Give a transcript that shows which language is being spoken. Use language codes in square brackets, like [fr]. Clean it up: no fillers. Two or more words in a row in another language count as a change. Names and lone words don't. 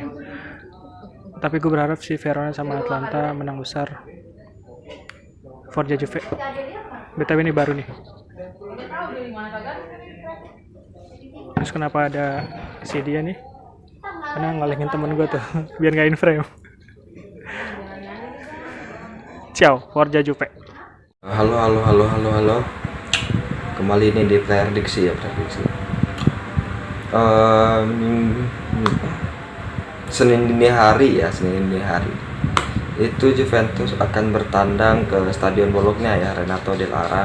[id] Tapi gue berharap si Verona sama Atlanta menang besar. [it] Forza Juve. [id] BTW ini baru nih. Terus kenapa ada si dia nih? Karena ngalengin temen gue tuh biar gak [en] in frame. [it] Ciao, Forza Juve. [id] Halo. Kembali ini di prediksi. Senin dini hari itu Juventus akan bertandang ke Stadion Bologna ya, Renato Dell'Ara.